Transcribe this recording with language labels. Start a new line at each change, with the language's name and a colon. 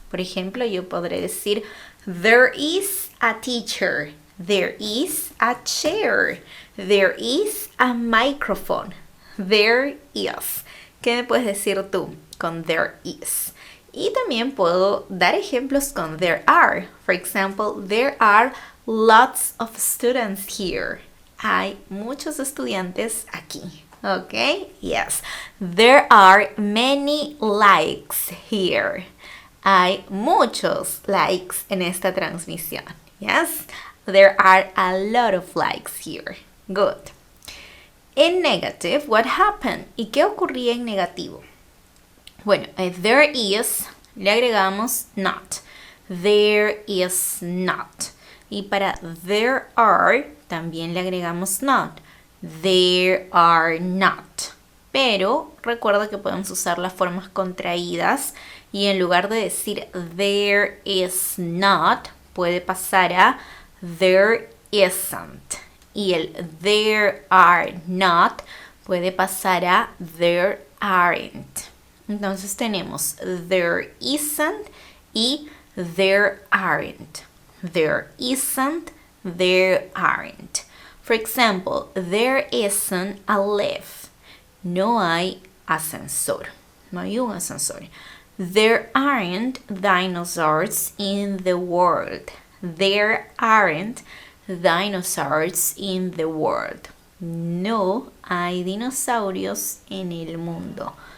Spanish: Por ejemplo, yo podré decir
English: there is a teacher. There is a chair. There is a microphone. There is.
Spanish: ¿Qué me puedes decir tú con
English: there is?
Spanish: Y también puedo dar ejemplos con
English: there are. For example, there are lots of students here.
Spanish: Hay muchos estudiantes aquí.
English: Okay? Yes. There are many likes here.
Spanish: Hay muchos likes en esta transmisión.
English: Yes? There are a lot of likes here. Good. In negative, what happened?
Spanish: ¿Y qué ocurría en negativo? Bueno,
English: there is,
Spanish: le agregamos not.
English: There is not.
Spanish: Y para
English: there are,
Spanish: también le agregamos
English: not. There are not.
Spanish: Pero recuerda que podemos usar las formas contraídas y en lugar de decir
English: there is not,
Spanish: puede pasar a
English: there isn't.
Spanish: Y el
English: there are not
Spanish: puede pasar a
English: there aren't.
Spanish: Entonces tenemos
English: there isn't
Spanish: y
English: there aren't. There isn't, there aren't. For example, there isn't a lift.
Spanish: No hay ascensor. No hay un ascensor.
English: There aren't dinosaurs in the world. There aren't dinosaurs in the world.
Spanish: No hay dinosaurios en el mundo.